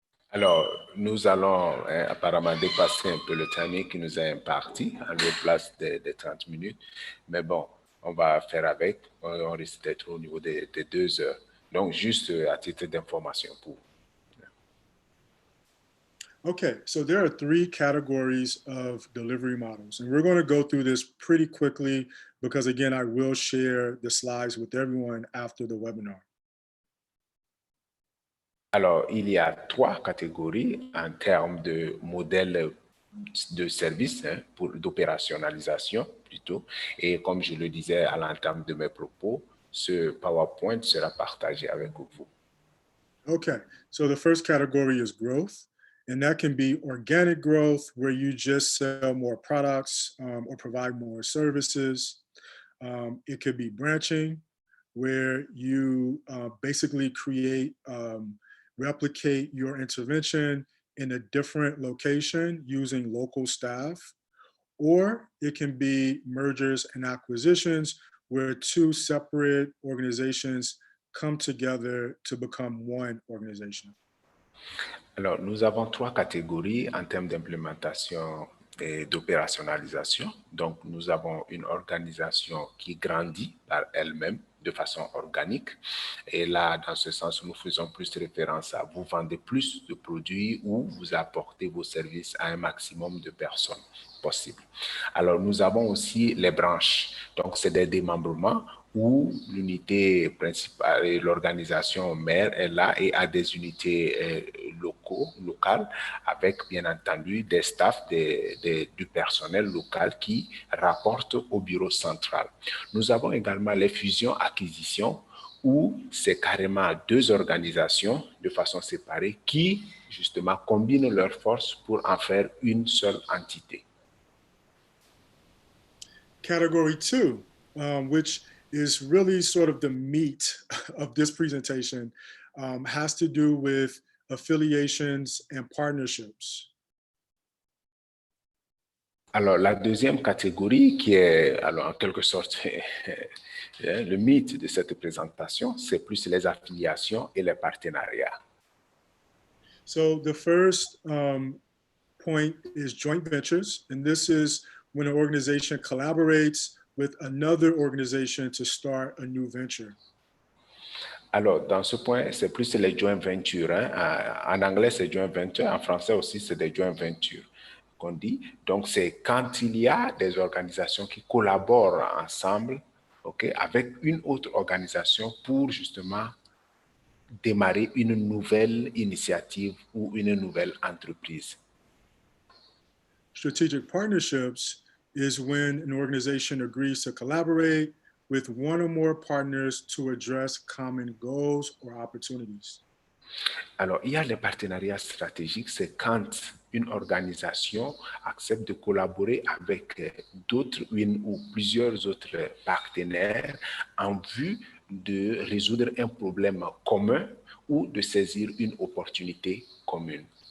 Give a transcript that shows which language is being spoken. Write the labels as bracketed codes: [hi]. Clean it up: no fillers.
[fr] Alors, nous allons apparemment dépasser un peu le timing qui nous est imparti à la place des 30 minutes. Mais bon, on va faire avec. On risque d'être au niveau des 2 heures. Donc, juste à titre d'information pour vous. [en] Okay, so there are 3 categories of delivery models, and we're going to go through this pretty quickly because, again, I will share the slides with everyone after the webinar. [fr] Alors, il y a 3 catégories en termes de modèles de service, d'opérationnalisation plutôt. Et comme je le disais à l'entame de mes propos, ce PowerPoint sera partagé avec vous. [en] Okay, so the first category is growth. And that can be organic growth, where you just sell more products or provide more services. It could be branching, where you basically create, replicate your intervention in a different location using local staff. Or it can be mergers and acquisitions, where 2 separate organizations come together to become one organization. [fr] Alors, nous avons 3 catégories en termes d'implémentation et d'opérationnalisation. Donc, nous avons une organisation qui grandit par elle-même de façon organique. Et là, dans ce sens, nous faisons plus référence à vous vendez plus de produits ou vous apportez vos services à un maximum de personnes possible. Alors, nous avons aussi les branches. Donc, c'est des démembrements où l'unité principale et l'organisation mère est là et a des unités locales avec bien entendu des staffs, du personnel local qui rapporte au bureau central. Nous avons également les fusions-acquisitions où c'est carrément 2 organisations de façon séparée qui justement combinent leurs forces pour en faire une seule entité. [en] Category 2, which is really sort of the meat of this presentation, has to do with affiliations and partnerships. [fr] Alors, la deuxième catégorie qui est, alors, en quelque sorte, le mythe de cette présentation, c'est plus les affiliations et les partenariats. [en] So the first point is joint ventures, and this is when an organization collaborates with another organization to start a new venture. [fr] Alors, dans ce point, c'est plus les joint ventures. En anglais, c'est joint venture. En français aussi, c'est des joint ventures qu'on dit. Donc, c'est quand il y a des organisations qui collaborent ensemble, avec une autre organisation pour justement démarrer une nouvelle initiative ou une nouvelle entreprise. [en] Strategic partnerships is when an organization agrees to collaborate with one or more partners to address common goals or opportunities. [fr] Alors, il y a les partenariats stratégiques, c'est quand une organisation accepte de collaborer avec d'autres, une ou plusieurs autres partenaires en vue de résoudre un problème commun ou de saisir une opportunité commune.